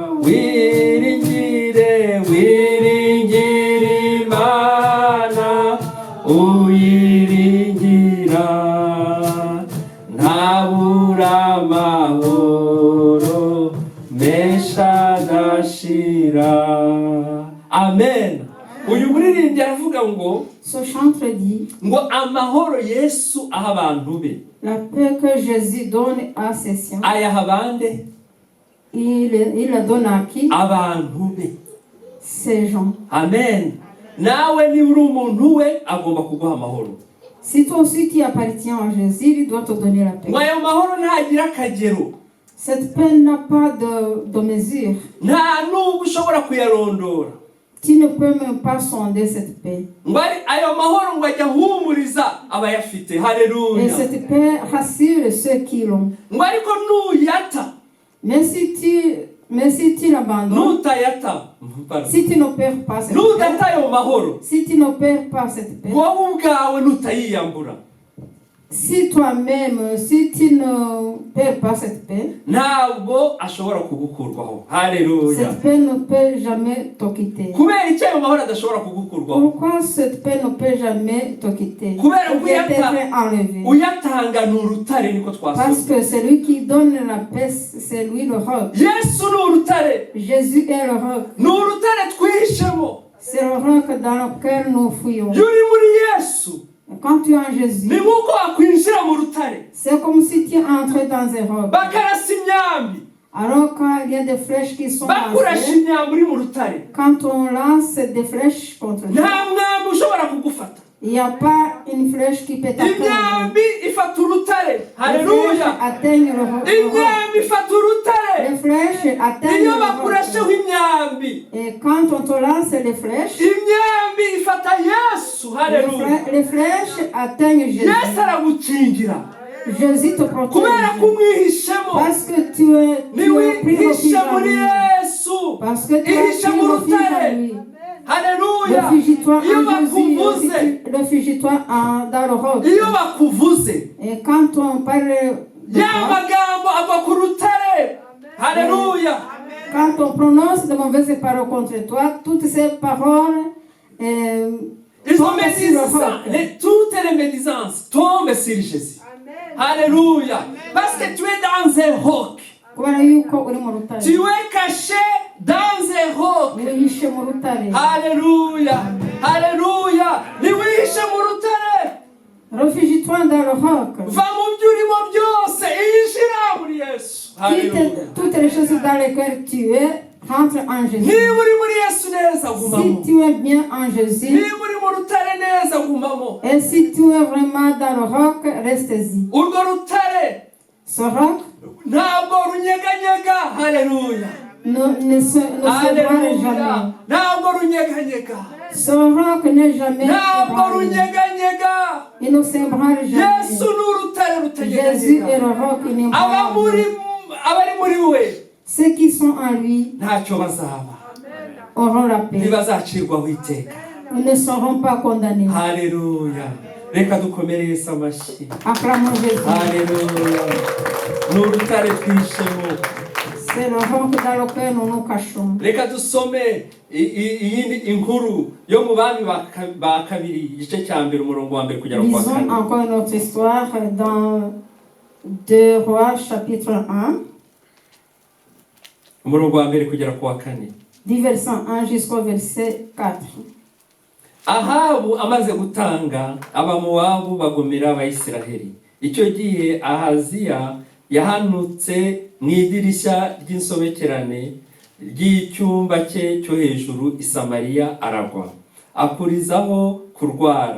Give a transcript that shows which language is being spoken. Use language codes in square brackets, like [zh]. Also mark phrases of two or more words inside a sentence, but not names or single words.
[rw] Wiringire, wiringire Imana, uyiringira ntabura amahoro menshi adashira. Amen. Uyu muririmbyi aravuga ngo [fr] Ce chantre dit, [rw] ngo amahoro Yesu aha abantu be. [fr] la paix que Jésus donne à ses siens, [rw] Ayaha bande? [fr] il la donne à qui? [rw] Abantu be. [fr] Ces gens. [rw] Amen. Nawe niba uri umuntu we agomba kuguha amahoro. [fr] Si toi aussi tu appartiens à Jésus, il doit te donner la paix. [rw] Ngo ayo mahoro ntagira akagero, [fr] Cette paix n'a pas de mesure. [rw] nta nubwo ushobora kuyarondora. [fr] Tu ne peux même pas sonder cette paix. [rw] Ngo ayo mahoro ngo ajya ahumuriza abayafite. [fr] Et [rw] Haleluya. [fr] cette paix rassure ceux qui l'ont. [rw] Ngo ariko nuyata, [fr] Mais si tu l'abandonnes, [rw] nutayata, [fr] si tu ne perds pas cette paix, [rw] nudata ayo mahoro, [fr] si tu ne perds pas cette paix, [rw] wowe ubwawe nutayiyambura, [fr] si toi-même, si tu ne perds pas cette paix, [rw] ntabwo ashobora kugukurwaho. Haleluya. [fr] cette paix ne peut jamais te quitter. [rw] Kubera iki ayo mahoro adashobora kugukurwaho? [fr] Pourquoi cette paix ne peut jamais te quitter? [rw] Kubera [fr] Ou bien t'être enlevé. [rw] uyatanga ni urutare, niko [fr] Parce [rw] twasomye. [fr] que celui qui donne la paix, c'est lui le roc. [rw] Yesu ni urutare, [fr] Jésus est le roc. [rw] ni urutare twihishemo. [fr] C'est le roc dans lequel nous fouillons. [rw] Iyo uri muri Yesu [fr] Quand tu es en Jésus, [rw] ni nk'uko wakwinjira mu rutare [fr] c'est comme si tu entrais dans un roc. [rw] bakarasa imyambi, [fr] Alors quand il y a des flèches qui sont [rw] bakurasha [fr] lancées, [rw] imyambi uri mu rutare, [fr] quand on lance des flèches contre [rw] nta [fr] toi, [rw] mwambi ushobora kugufata. [fr] Il n'y a pas une flèche qui peut atteindre. [rw] imyambi ifata urutare. [fr] Les flèches [rw] Haleluya. [fr] atteignent le roc. [rw] Imyambi ifata urutare. [fr] Les flèches atteignent [rw] Iyo [fr] le roc. [rw] bakurasheho imyambi, [fr] Et quand on te lance les flèches, [rw] imyambi ifata Yesu. Haleluya. [fr] les flèches atteignent Jésus. [rw] Yesu aragukingira [fr] Jésus te protège. [rw] kubera ko umwihishemo. [fr] Parce que tu es pris refuge [rw] Niwihishe [fr] en [rw] muri [fr] lui. [rw] Yesu, [fr] Parce que tu es [rw] ihishe [fr] pris [rw] mu [fr] refuge en [rw] rutare. [fr] lui. [rw] Haleluya. [fr] Réfugie-toi [rw] Iyo [fr] en Jésus. [rw] bakuvuze, [fr] Réfugie-toi dans le roc. [rw] iyo bakuvuze, [fr] Et quand on parle de [rw] ya [fr] toi, [rw] magambo agwa ku rutare. Haleluya. [fr] quand on prononce de mauvaises paroles contre toi, toutes ces paroles [rw] Izo [fr] tombent sur le roc. médisances, toutes les médisances tombent sur Jésus. Alléluia. Parce que tu es dans un roc. [rw] Kubera yuko uri mu rutare. [fr] Tu es caché dans un roc. [rw] Wihishe mu rutare. [fr] Alléluia. Alléluia. [rw] Niwihishe mu rutare. [fr] Réfugie-toi dans le roc. [rw] Va mu byo urimo byose. Ihishira muri Yesu. [fr] Alléluia. Toutes les choses dans lesquelles tu es, rentre en Jésus. [rw] Niba uri muri Yesu neza gumamo. [fr] Si tu es bien en Jésus, [rw] Niba uri mu rutare neza gumamo. [fr] et si tu es vraiment dans le roc, reste-y. [rw] Urwo rutare [fr] Ce roc [rw] ntabwo runyeganyega. Haleluya. [fr] ne s'ébranle [rw] Haleluya. [fr] jamais. [rw] Ntabwo runyeganyega. [fr] Ce roc n'est jamais [rw] Ntabwo [fr] ébranlé. [rw] runyeganyega. [fr] Il ne s'ébranle [rw] Yesu [fr] jamais. [rw] ni urutare [fr] Jésus est [rw] rutanyeganyega. [fr] le roc [rw] abari [fr] inébranlable. [rw] muri we [fr] Ceux qui sont en lui [rw] ntacyo bazaba, [fr] auront la paix. [rw] ntibazacirwaho iteka. [fr] Ils ne seront pas condamnés. [rw] Haleluya. Reka dukomere Yesu amashyi. [fr] Acclamons Jésus. [rw] Haleluya. Ni urutare twishemo. [fr] C'est le roc dans lequel nous nous cachons. [rw] Reka dusome iyindi inkuru yo mu bami ba kabiri igice cya mbere umurongo wa mbere kugera ku wa [fr] Lisons [rw] kane. [fr] encore une autre histoire dans 2 Rois chapitre 1, [rw] Umurongo wa mbere kugera ku wa kane. [fr] du verset 1 jusqu'au verset 4. [rw] Ahabu amaze gutanga, abamowabu bagomera Abayisiraheli. Icyo gihe Ahaziya yahanutse mu idirishya ry'insobekerane ry'icyumba cye cyo hejuru i Samariya aragwa, akurizaho kurwara.